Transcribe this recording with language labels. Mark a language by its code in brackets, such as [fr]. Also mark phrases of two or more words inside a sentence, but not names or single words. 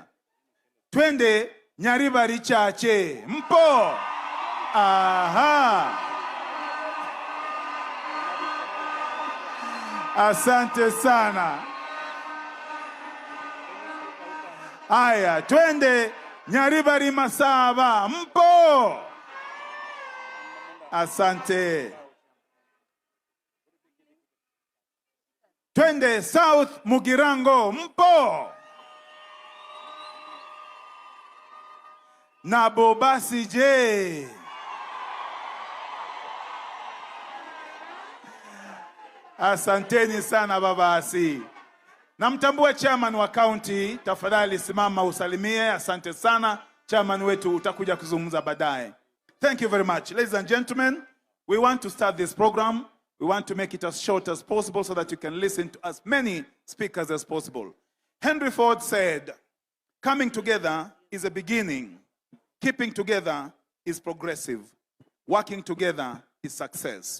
[sw] Twende Nyaribari Chache. Mpo? Aha. Asante sana. Aya, twende Nyaribari Masaba. Mpo? Asante. Twende South Mugirango. Mpo? Na Bobasi je? Asanteni sana Babasi. Namtambua chairman wa county, tafadhali simama usalimie. Asante sana. Chairman wetu utakuja kuzungumza baadaye. [en] Thank you very much. Ladies and gentlemen, we want to start this program. We want to make it as short as possible so that you can listen to as many speakers as possible. Henry Ford said, coming together is a beginning. Keeping together is progressive. Working together is success.